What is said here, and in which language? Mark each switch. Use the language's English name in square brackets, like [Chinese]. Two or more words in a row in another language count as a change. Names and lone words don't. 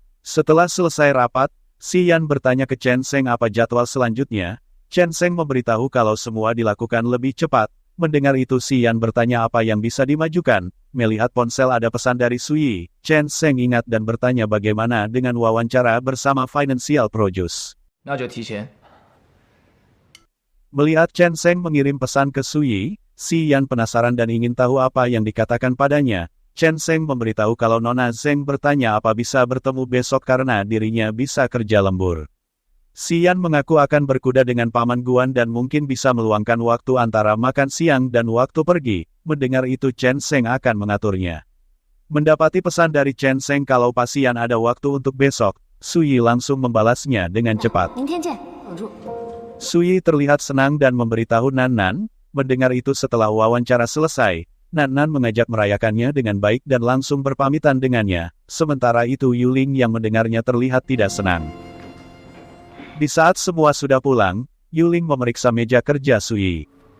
[Indonesian] Setelah selesai rapat, Si Yan bertanya ke Chen Sheng apa jadwal selanjutnya. Chen Sheng memberitahu kalau semua dilakukan lebih cepat. Mendengar itu Si Yan bertanya apa yang bisa dimajukan. Melihat ponsel ada pesan dari Sui, Chen Sheng ingat dan bertanya bagaimana dengan wawancara bersama Financial Produce. [Chinese] 那就提前。 [Indonesian] Melihat Chen Sheng mengirim pesan ke Sui, Si Yan penasaran dan ingin tahu apa yang dikatakan padanya. Chen Sheng memberitahu kalau Nona Zheng bertanya apa bisa bertemu besok karena dirinya bisa kerja lembur. Si Yan mengaku akan berkuda dengan Paman Guan dan mungkin bisa meluangkan waktu antara makan siang dan waktu pergi. Mendengar itu Chen Sheng akan mengaturnya. Mendapati pesan dari Chen Sheng kalau Pasian ada waktu untuk besok, Sui langsung membalasnya dengan cepat. [Chinese] 明天见，保住。 [Indonesian] Sui terlihat senang dan memberitahu Nan Nan. Mendengar itu setelah wawancara selesai, Nan Nan mengajak merayakannya dengan baik dan langsung berpamitan dengannya. Sementara itu Yuling yang mendengarnya terlihat tidak senang. Di saat semua sudah pulang, Yuling memeriksa meja kerja Sui.